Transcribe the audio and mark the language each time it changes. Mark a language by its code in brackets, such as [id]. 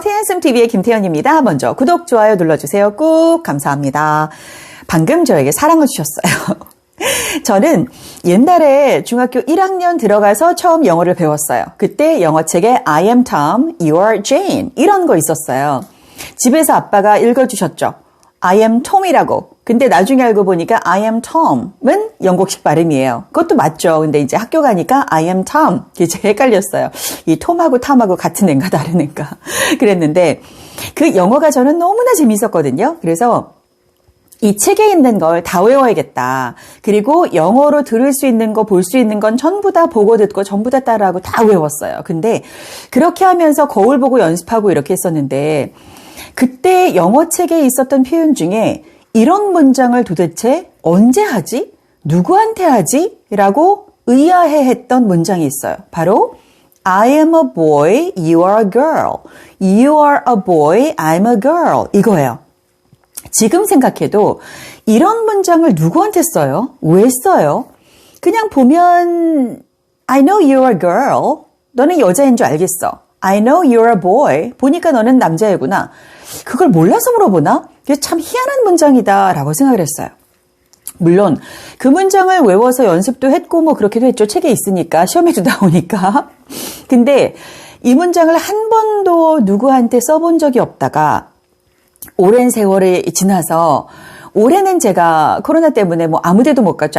[ko] TNSMTV의 김태현입니다. 먼저 구독, 좋아요 눌러주세요. 꾹 감사합니다. 방금 저에게 사랑을 주셨어요. 저는 옛날에 중학교 1학년 들어가서 처음 영어를 배웠어요. 그때 영어책에 [en] I am Tom, you are Jane [ko] 이런 거 있었어요. 집에서 아빠가 읽어주셨죠. [en] I am Tom이라고. [ko] 근데 나중에 알고 보니까 [en] I am Tom [ko] 은 영국식 발음이에요. 그것도 맞죠. 근데 이제 학교 가니까 [en] I am Tom. [ko] 이제 헷갈렸어요. 이 톰하고 탐하고 같은 애인가 다른 애인가. 그랬는데 그 영어가 저는 너무나 재밌었거든요. 그래서 이 책에 있는 걸 다 외워야겠다. 그리고 영어로 들을 수 있는 거, 볼 수 있는 건 전부 다 보고 듣고 전부 다 따라하고 다 외웠어요. 근데 그렇게 하면서 거울 보고 연습하고 이렇게 했었는데 그때 영어책에 있었던 표현 중에 이런 문장을 도대체 언제 하지? 누구한테 하지? 라고 의아해했던 문장이 있어요. 바로 [en] I am a boy, you are a girl. You are a boy, I'm a girl. [ko] 이거예요. 지금 생각해도 이런 문장을 누구한테 써요? 왜 써요? [en] 그냥 보면 I know you're a girl. [ko] 너는 여자인 줄 알겠어. [en] I know you're a boy. [ko] 보니까 너는 남자애구나. 그걸 몰라서 물어보나? 이게 참 희한한 문장이다 라고 생각을 했어요. 물론 그 문장을 외워서 연습도 했고 뭐 그렇게도 했죠. 책에 있으니까 시험에도 나오니까. 근데 이 문장을 한 번도 누구한테 써본 적이 없다가 오랜 세월이 지나서 올해는 제가 코로나 때문에 뭐 아무 데도 못 갔죠.